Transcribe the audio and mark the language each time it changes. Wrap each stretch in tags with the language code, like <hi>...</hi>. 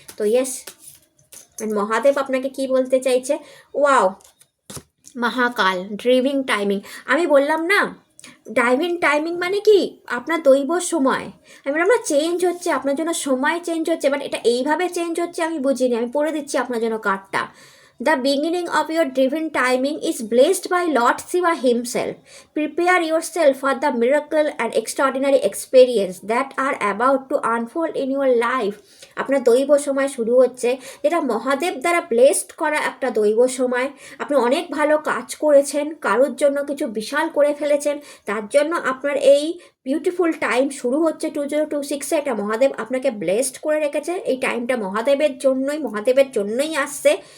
<bn>তো ইয়েস, মহাদেব আপনাকে কি বলতে চাইছে? ওয়াও, মহাকাল, ড্রিভিং টাইমিং। আমি বললাম না, ড্রাইভিং টাইমিং মানে কি আপনার দৈব সময়, আমি বললাম না চেঞ্জ হচ্ছে, আপনার জন্য সময় চেঞ্জ হচ্ছে, বাট এটা এইভাবে চেঞ্জ হচ্ছে আমি বুঝিনি। আমি পড়ে দিচ্ছি আপনার জন্য কার্ডটা।</bn> <en>The beginning of your divine timing is blessed by Lord Shiva himself. Prepare yourself for the miracle and extraordinary experience that are about to unfold in your life.</en> <bn>আপনার দৈব সময় শুরু হচ্ছে, যেটা মহাদেব দ্বারা ব্লেসড করা একটা দৈব সময়। আপনি অনেক ভালো কাজ করেছেন, কারোর জন্য কিছু বিশাল করে ফেলেছেন, তার জন্য আপনার এই বিউটিফুল টাইম শুরু হচ্ছে 2026-এ। এটা মহাদেব আপনাকে ব্লেসড করে রেখেছে, এই টাইমটা মহাদেবের জন্যই আসছে।</bn>